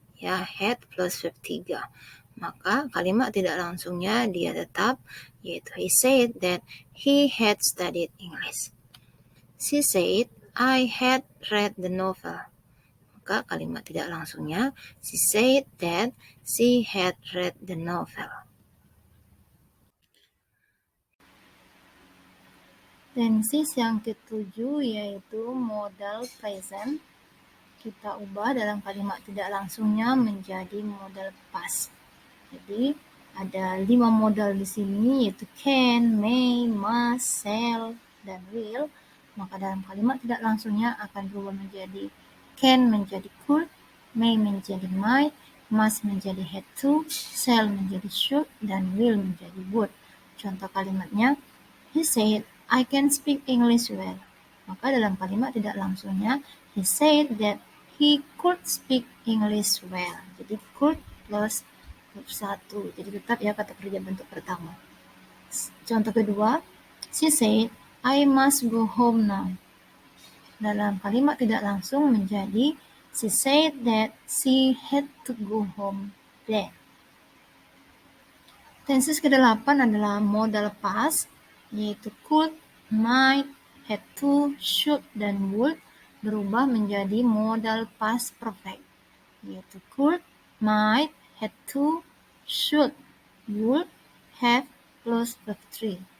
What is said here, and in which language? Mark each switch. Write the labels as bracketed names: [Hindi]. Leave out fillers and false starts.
[English] Ya, had plus verb 3. [Indonesian] Maka kalimat tidak langsungnya dia tetap yaitu [English] he said that he had studied English. She said, I had read the novel. [Indonesian] Maka kalimat tidak langsungnya [English] she said that she had read the novel. [Indonesian] Tenses yang ketujuh yaitu modal present. kita ubah dalam kalimat tidak langsungnya menjadi modal past. Jadi ada 5 modal di sini, yaitu can, may, must, shall, dan will. Maka dalam kalimat tidak langsungnya akan berubah menjadi can menjadi could, may menjadi might, must menjadi had to, shall menjadi should, dan will menjadi would. Contoh kalimatnya, [English] he said, I can speak English well. [Indonesian] Maka dalam kalimat tidak langsungnya, [English] he said that he could speak English well. [Indonesian] Jadi [English] could plus verb 1. [Indonesian] Jadi tetap ya kata kerja bentuk pertama. Contoh kedua, [English] she said, I must go home now. [Indonesian] Dalam kalimat tidak langsung menjadi [English] she said that she had to go home then. [Indonesian] Tenses ke-8 adalah modal past, yaitu could, might, had to, should, dan would berubah menjadi modal past perfect, yaitu could, might, had to, should, would, have, plus verb 3.